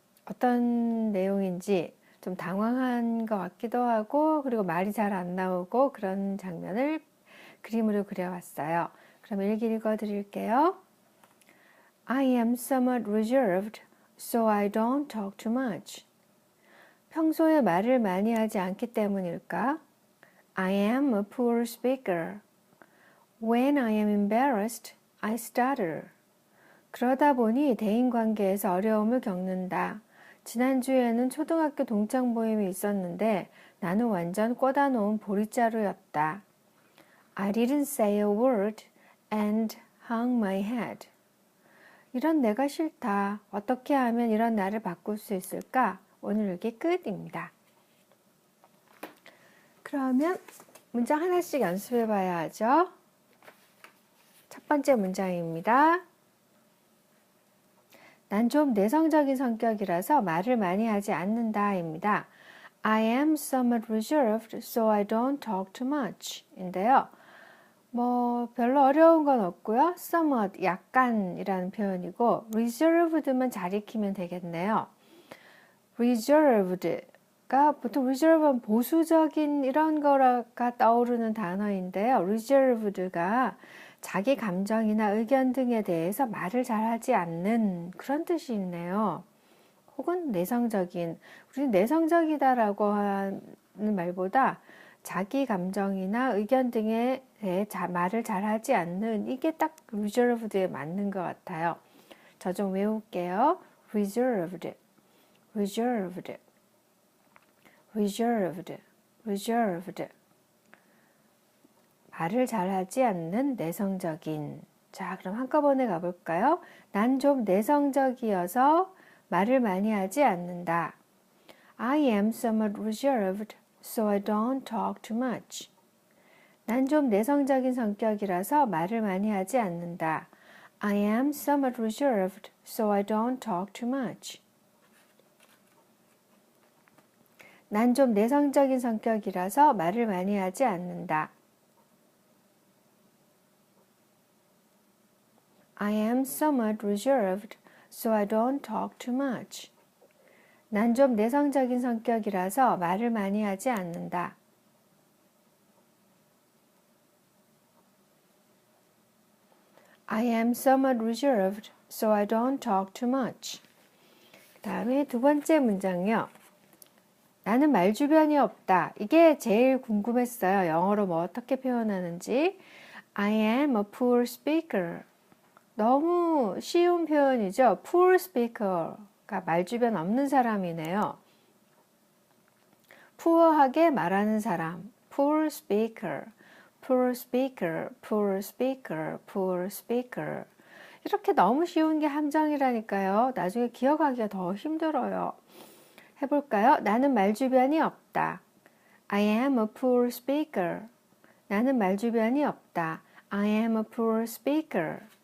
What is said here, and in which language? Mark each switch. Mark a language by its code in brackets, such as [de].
[ko] 어떤 내용인지 좀 당황한 것 같기도 하고, 그리고 말이 잘 안 나오고 그런 장면을 그림으로 그려왔어요. 그럼 일기 읽어드릴게요. [en] I am somewhat reserved, so I don't talk too much. [ko] 평소에 말을 많이 하지 않기 때문일까? [en] I am a poor speaker. When I am embarrassed, I stutter. [ko] 그러다 보니 대인관계에서 어려움을 겪는다. 지난주에는 초등학교 동창 모임이 있었는데 나는 완전 꽂아놓은 보릿자루였다. [en] I didn't say a word and hung my head. [ko] 이런 내가 싫다. 어떻게 하면 이런 나를 바꿀 수 있을까? 오늘 일기 끝입니다. 그러면 문장 하나씩 연습해 봐야 하죠. 첫 번째 문장입니다. 난 좀 내성적인 성격이라서 말을 많이 하지 않는다입니다. [en] I am somewhat reserved, so I don't talk too much [ko] 인데요. 별로 어려운 건 없고요. somewhat, 약간이라는 표현이고 reserved만 잘 익히면 되겠네요. reserved가 보통 reserve는 보수적인 이런 거가 떠오르는 단어인데요. reserved가 자기 감정이나 의견 등에 대해서 말을 잘하지 않는 그런 뜻이 있네요. 혹은 내성적인, 우리는 내성적이다라고 하는 말보다 자기 감정이나 의견 등에 대해 말을 잘하지 않는, 이게 딱 reserved에 맞는 것 같아요. 저 좀 외울게요. [en] reserved, reserved, reserved, reserved. [ko] 말을 잘하지 않는 내성적인. 자, 그럼 한꺼번에 가볼까요? 난 좀 내성적이어서 말을 많이 하지 않는다. [en] I am somewhat reserved, so I don't talk too much. [ko] 난 좀 내성적인 성격이라서 말을 많이 하지 않는다. [en] I am somewhat reserved, so I don't talk too much. [ko] 난 좀 내성적인 성격이라서 말을 많이 하지 않는다. [en] I am somewhat reserved, so I don't talk too much. [ko] 난 좀 내성적인 성격이라서 말을 많이 하지 않는다. [en] I am somewhat reserved, so I don't talk too much. [ko] 그 다음에 두 번째 문장이요. 나는 말주변이 없다. 이게 제일 궁금했어요. 영어로 어떻게 표현하는지. [en] I am a poor speaker. [ko] 너무 쉬운 표현이죠. poor speaker가 말주변 없는 사람이네요. poor하게 말하는 사람. [en] poor speaker, poor speaker, poor speaker, poor speaker. [ko] 이렇게 너무 쉬운 게 함정이라니까요. 나중에 기억하기가 더 힘들어요. 해볼까요? 나는 말주변이 없다. [en] I am a poor speaker. [ko] 나는 말주변이 없다. [en] I am a poor speaker.